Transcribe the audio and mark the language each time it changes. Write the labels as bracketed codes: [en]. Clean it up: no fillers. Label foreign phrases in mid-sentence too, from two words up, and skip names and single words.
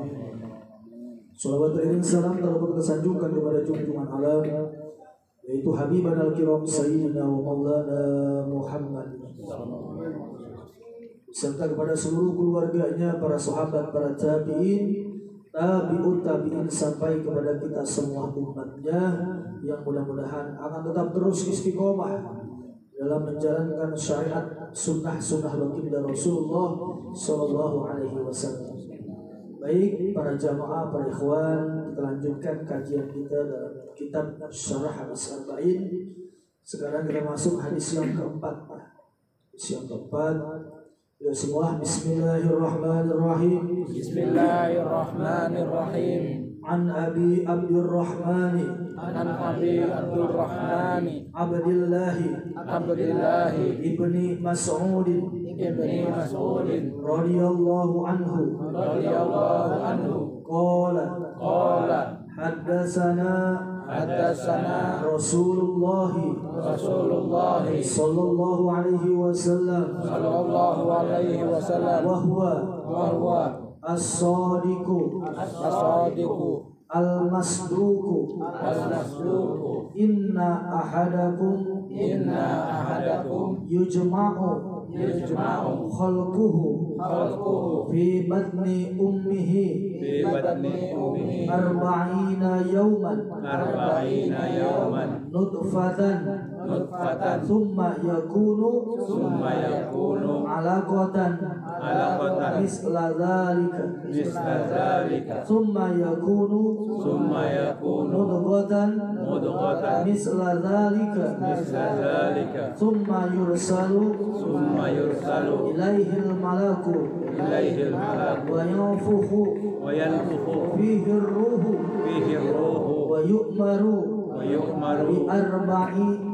[id] Salawat dan salam terlalu kita sanjungkan kepada junjungan alam, yaitu [ar] حبيبنا الكرام سيدنا ومولانا محمد, [id] serta kepada seluruh keluarganya, para sahabat, para tabi'in, [ar] تابع التابعين, [id] sampai kepada kita semua umatnya yang mudah-mudahan akan tetap terus istiqomah dalam menjalankan syariat sunnah baginda [ar] رسول الله صلى الله عليه وسلم. [id] Baik para jamaah, para ikhwan, kita lanjutkan kajian kita dalam kitab Syarah Hadis Arba'in. Sekarang kita masuk hadis yang keempat. Ya semua, [ar] بسم الله الرحمن الرحيم. بسم الله الرحمن الرحيم. عن أبي عبد الرحمن عبد الله بن مسعود رضي الله عنه قال حدثنا رسول الله صلى الله عليه وسلم وهو الصادق المصدوق إن أحدكم يجمع خلقه في بطن أمه أربعين يوما نطفة ثم يكون علقة مثل ذلك مثل ذلك ثم يكون مضغة مثل ذلك ثم يرسل إليه الملك وينفخ فيه الروح ويؤمر بأربع